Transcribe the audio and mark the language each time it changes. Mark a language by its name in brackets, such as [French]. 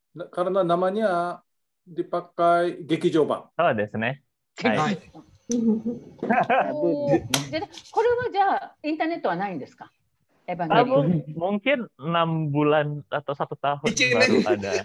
[Indonesian] Karena namanya dipakai 劇場版。 [Japanese] そうですね。はい。これはじゃあインターネットはないんですか [Indonesian] ？Mungkin 6 bulan atau 1 tahun baru ada.